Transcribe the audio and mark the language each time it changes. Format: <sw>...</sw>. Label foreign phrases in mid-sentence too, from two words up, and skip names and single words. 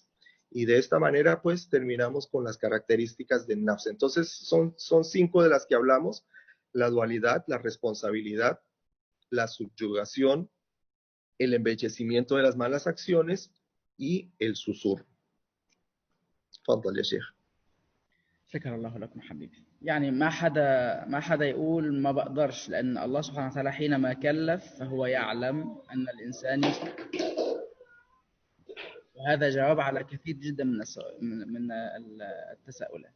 <es>Y de esta manera, pues, terminamos con las características del nafs. Entonces, son 5 de las que hablamos: la dualidad, la responsabilidad, la subyugación, el embellecimiento de las malas acciones y el susurro.</es> <ar>تفضل يا شيخ. شكر الله لكم حبيبي. يعني ما حدا يقول ما بقدرش، لأن الله سبحانه وتعالى حينما كلف فهو يعلم أن الإنسان وهذا جواب على كثير جدا من التساؤلات.</ar>